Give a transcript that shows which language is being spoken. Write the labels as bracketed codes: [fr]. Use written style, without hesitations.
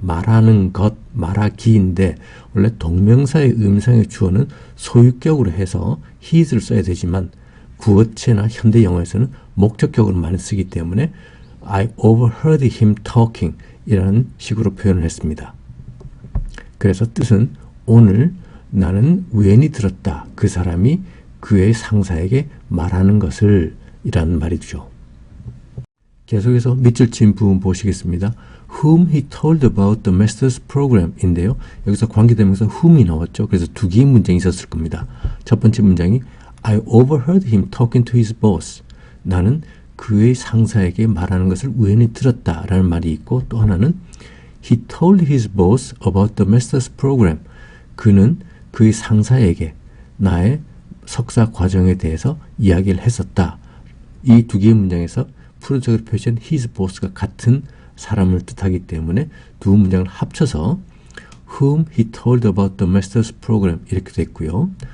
[ko] 말하는 것, 말하기인데 원래 동명사의 음성의 주어는 소유격으로 해서 his를 써야 되지만 구어체나 현대 영어에서는 목적격으로 많이 쓰기 때문에 [en] I overheard him talking [ko] 이라는 식으로 표현을 했습니다. 그래서 뜻은 오늘 나는 우연히 들었다. 그 사람이 그의 상사에게 말하는 것을 이라는 말이죠. 계속해서 밑줄 친 부분 보시겠습니다. [en] Whom he told about the master's program [ko] 인데요. 여기서 관계대명사 whom이 나왔죠. 그래서 두 개의 문장이 있었을 겁니다. 첫 번째 문장이 [en] I overheard him talking to his boss. [ko] 나는 그의 상사에게 말하는 것을 우연히 들었다 라는 말이 있고 또 하나는 [en] He told his boss about the master's program. [ko] 그는 그의 상사에게 나의 석사 과정에 대해서 이야기를 했었다. 이 두 개의 문장에서 프로적으로 표시한 his boss가 같은 사람을 뜻하기 때문에 두 문장을 합쳐서 [en] whom he told about the master's program [ko] 이렇게 됐고요.